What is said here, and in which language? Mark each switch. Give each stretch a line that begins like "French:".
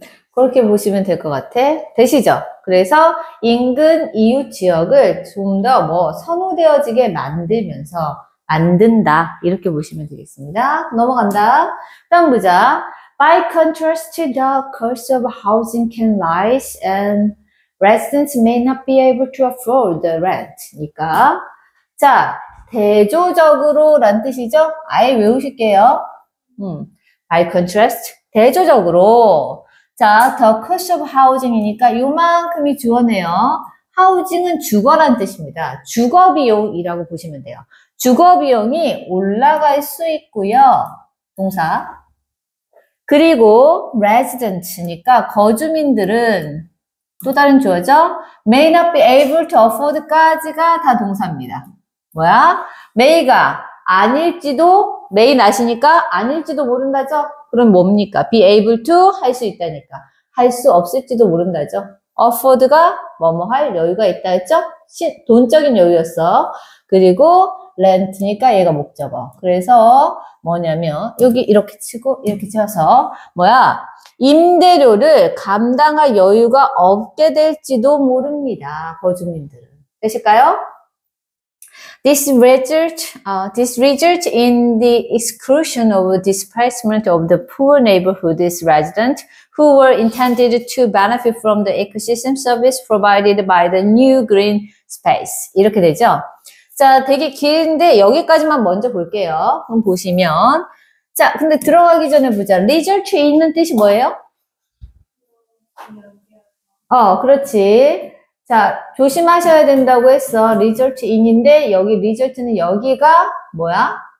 Korean: 그렇게 보시면 될 것 같아. 되시죠? 그래서 인근 이웃 지역을 좀 더 선호되어지게 만든다. 이렇게 보시면 되겠습니다. 넘어간다. 다음 보자.
English: By contrast, the cost of housing can rise and residents may not be able to afford the rent.
Korean: 그러니까 자, 대조적으로 란 뜻이죠? 아예 외우실게요.
English: By contrast,
Korean: 대조적으로. 자,
English: the cost of housing
Korean: 이니까 요만큼이 주어네요. housing은 주거란 뜻입니다. 주거비용이라고 보시면 돼요. 주거비용이 올라갈 수 있고요. 동사. 그리고 resident니까 거주민들은 또 다른 주어죠?
English: may not be able to afford
Korean: 까지가 다 동사입니다. 뭐야? may가 아닐지도, may not이니까 아닐지도 모른다죠? 그럼 뭡니까? be able to 할 수 있다니까. 할 수 없을지도 모른다죠? afford가 뭐뭐 할 여유가 있다 했죠? 돈적인 여유였어. 그리고 rent니까 얘가 목적어. 그래서 뭐냐면 여기 이렇게 치고 이렇게 쳐서 뭐야? 임대료를 감당할 여유가 없게 될지도 모릅니다. 거주민들은. 되실까요?
English: This results in the exclusion of displacement of the poor neighborhood's residents who were intended to benefit from the ecosystem service provided by the new green space.
Korean: 이렇게 되죠. 자, 되게 긴데 여기까지만 먼저 볼게요. 그럼 보시면 자, 근데 들어가기 전에 보자. result 있는 뜻이 뭐예요? 그렇지. 자, 조심하셔야 된다고 했어. result in인데 여기 result는 여기가 뭐야?